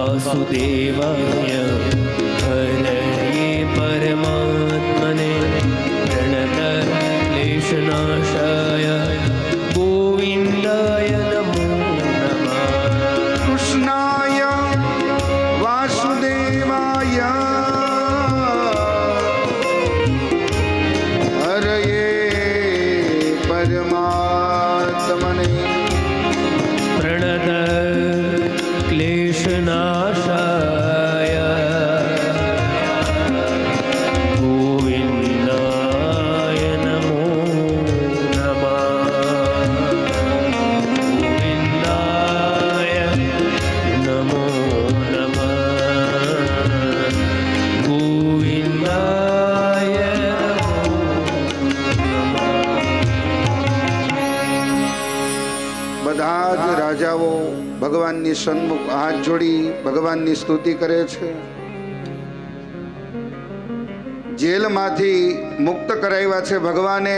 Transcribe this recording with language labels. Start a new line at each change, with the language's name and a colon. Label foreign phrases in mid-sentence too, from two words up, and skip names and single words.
Sanskrit: वासुदेवाय हरये परमात्मने प्रणत क्लेशनाशाय गोविन्दाय नमो नमः कृष्णाय वासुदेवाय हरये परमात्मने प्रणत क्लेशनाशाय गोविन्दाय नमो नमः गोविन्दाय नमो नमः गोविन्दाय
Gujarati: બધા જ રાજાઓ ભગવાનની સન્મુખ હાથ જોડી ભગવાનની સ્તુતિ કરે છે. જેલમાંથી મુક્ત કરાવ્યા છે ભગવાને.